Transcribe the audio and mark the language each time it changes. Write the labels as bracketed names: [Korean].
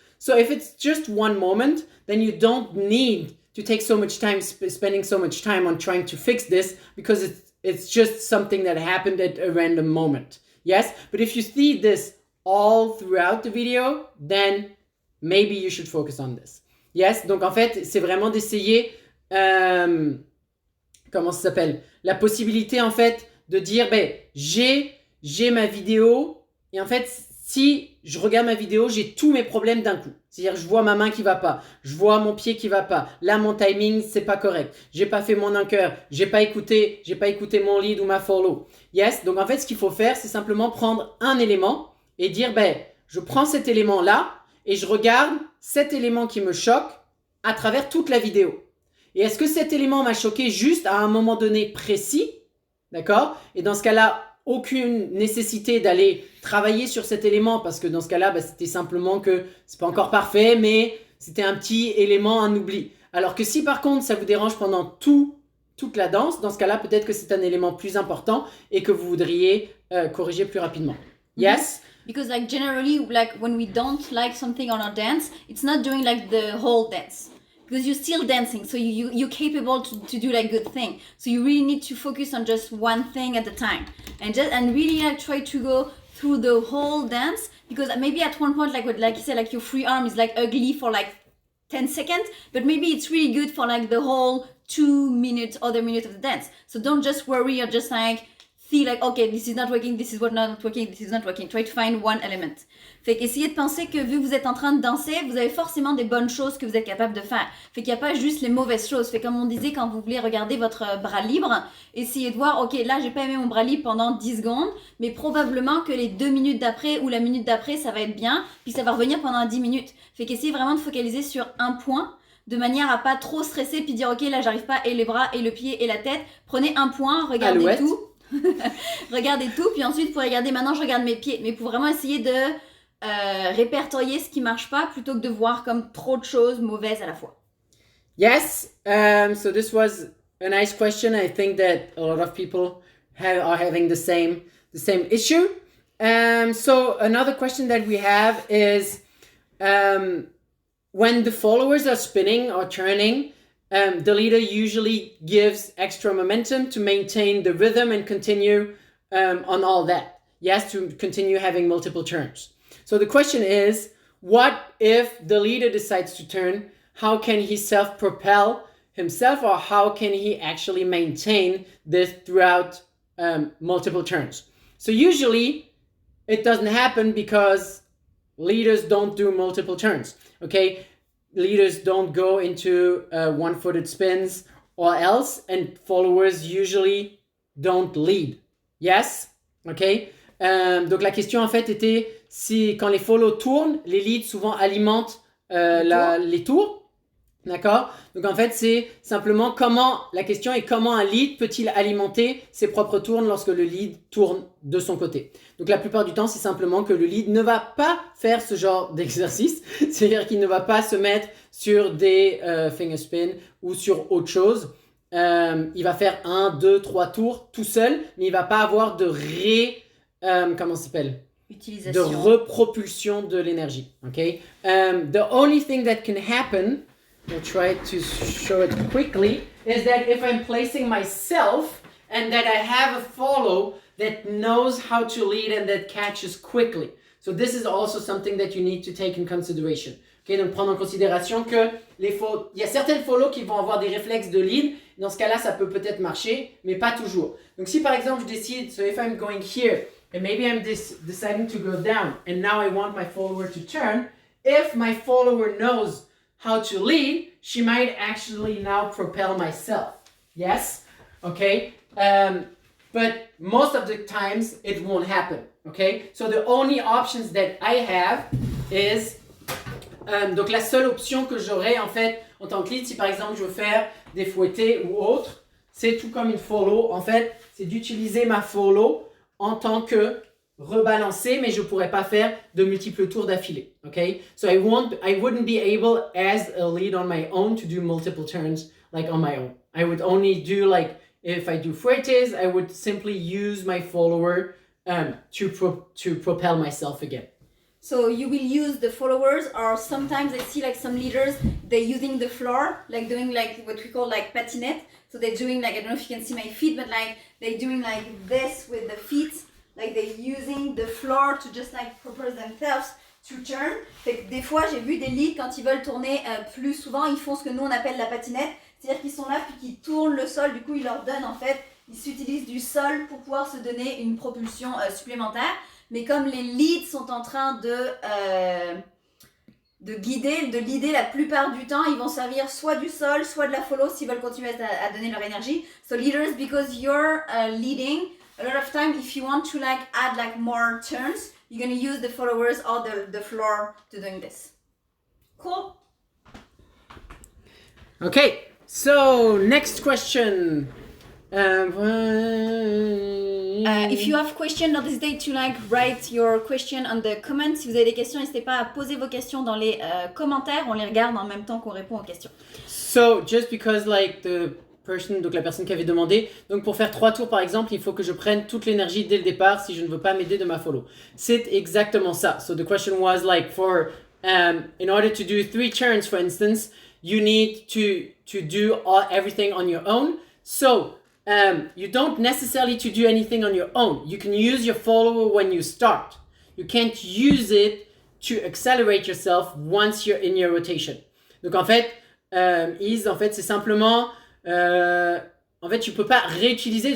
[English] So if it's just one moment, then you don't need to take so much time, spending so much time on trying to fix this, because it's just something that happened at a random moment. Yes, but if you see this all throughout the video, then maybe you should focus on this. [French] Yes, donc en fait, c'est vraiment d'essayer, comment ça s'appelle, la possibilité en fait de dire, j'ai ma vidéo, et en fait, si je regarde ma vidéo, j'ai tous mes problèmes d'un coup. C'est-à-dire, je vois ma main qui va pas, je vois mon pied qui va pas, là, mon timing, c'est pas correct, j'ai pas fait mon anchor, j'ai pas écouté mon lead ou ma follow. Yes, donc en fait, ce qu'il faut faire, c'est simplement prendre un élément et dire, je prends cet élément-là et je regarde cet élément qui me choque à travers toute la vidéo. Et est-ce que cet élément m'a choqué juste à un moment donné précis? D'accord? Et dans ce cas-là, aucune nécessité d'aller travailler sur cet élément, parce que dans ce cas-là, c'était simplement que c'est pas encore parfait, mais c'était un petit élément, un oubli. Alors que si par contre, ça vous dérange pendant toute la danse, dans ce cas-là, peut-être que c'est un élément plus important et que vous voudriez corriger plus rapidement. [English] Yes? Because like generally, like when we don't like something on our dance, it's not doing like the whole dance. Because you're still dancing, so you're capable to do like good thing. So you really need to focus on just one thing at a time, and really like try to go through the whole dance. Because maybe at one point, like you said, like your free arm is like ugly for like 10 seconds, but maybe it's really good for like the whole 2 minutes, other minute of the dance. So don't just worry or just like see like, okay, this is not working, this is what not working, this is not working. Try to find one element. [French] Fait qu'essayez de penser que vu que vous êtes en train de danser, vous avez forcément des bonnes choses que vous êtes capable de faire. Fait qu'il n'y a pas juste les mauvaises choses. Fait comme on disait, quand vous voulez regarder votre bras libre, essayez de voir, ok, là j'ai pas aimé mon bras libre pendant 10 secondes, mais probablement que les 2 minutes d'après ou la minute d'après, ça va être bien, puis ça va revenir pendant 10 minutes. Fait qu'essayez vraiment de focaliser sur un point, de manière à pas trop stresser, puis dire, ok, là j'arrive pas, et les bras, et le pied, et la tête. Prenez un point, regardez Alouette. tout. Regardez tout, puis ensuite vous pouvez regarder, maintenant je regarde mes pieds, mais pour vraiment essayer de répertorier ce qui marche pas plutôt que de voir comme trop de choses mauvaises à la fois. [English] Yes, so this was a nice question. I think that a lot of people are having the same issue. So another question that we have is when the followers are spinning or turning, the leader usually gives extra momentum to maintain the rhythm and continue on all that. Yes, to continue having multiple turns. So the question is, what if the leader decides to turn? How can he self-propel himself, or how can he actually maintain this throughout multiple turns? So usually, it doesn't happen because leaders don't do multiple turns, okay? Leaders don't go into one-footed spins or else, and followers usually don't lead. Yes? Okay? [French] Donc la question en fait était si quand les follow tournent, les leads souvent alimentent les tours. D'accord? Donc en fait, c'est simplement la question est comment un lead peut-il alimenter ses propres tours lorsque le lead tourne de son côté. Donc la plupart du temps, c'est simplement que le lead ne va pas faire ce genre d'exercice. C'est-à-dire qu'il ne va pas se mettre sur des finger spin ou sur autre chose. Il va faire 1, 2, 3 tours tout seul, mais il ne va pas avoir de comment ça s'appelle? De repropulsion de l'énergie. [English] Okay? The only thing that can happen, we'll try to show it quickly, is that if I'm placing myself and that I have a follow that knows how to lead and that catches quickly. So this is also something that you need to take in consideration. [French] Okay, donc prendre en considération que il y a certaines follow qui vont avoir des réflexes de lead. Dans ce cas-là, ça peut peut-être marcher, mais pas toujours. Donc si par exemple je décide, [English] so if I'm going here, and maybe I'm deciding to go down, and now I want my follower to turn, if my follower knows how to lead, she might actually now propel myself. Yes? Okay? But most of the times it won't happen. Okay? So the only options that I have is [French] donc la seule option que j'aurai en fait en tant que lead, si par exemple je veux faire des fouettés ou autre, c'est tout comme une follow. En fait, c'est d'utiliser ma follow en tant que rebalancer, mais je pourrais pas faire de multiples tours d'affilée. [English] Okay? So I wouldn't be able as a lead on my own to do multiple turns like on my own. I would only do like if I do fouettes, I would simply use my follower to propel myself again. So you will use the followers, or sometimes I see like some leaders, they're using the floor, like doing like what we call like patinette. So they're doing like, I don't know if you can see my feet, but like they're doing like this with the feet, like they're using the floor to just like propel themselves to turn. [French] Fait que des fois j'ai vu des leads quand ils veulent tourner plus souvent, ils font ce que nous on appelle la patinette, c'est-à-dire qu'ils sont là puis qu'ils tournent le sol, du coup ils leur donnent en fait, ils s'utilisent du sol pour pouvoir se donner une propulsion supplémentaire. Mais comme les leads sont en train de leader la plupart du temps, ils vont servir soit du sol, soit de la follow s'ils veulent continuer à donner leur énergie. [English] So leaders, because you're leading, a lot of time if you want to like add like more turns, you're going to use the followers or the floor to doing this. Cool. Okay, so next question. If you have questions, don't hesitate to like write your question on the comments. [French] Si vous avez des questions, n'hésitez pas à poser vos questions dans les commentaires. On les regarde en même temps qu'on répond aux questions. [English] So just because like [French] donc la personne qui avait demandé, donc pour faire 3 tours par exemple, il faut que je prenne toute l'énergie dès le départ si je ne veux pas m'aider de ma follow. C'est exactement ça. [English] So the question was like for in order to do 3 turns for instance, you need to do everything on your own. So you don't necessarily to do anything on your own. You can use your follower when you start. You can't use it to accelerate yourself once you're in your rotation. [French] Donc en fait, c'est simplement, en fait, tu peux pas réutiliser.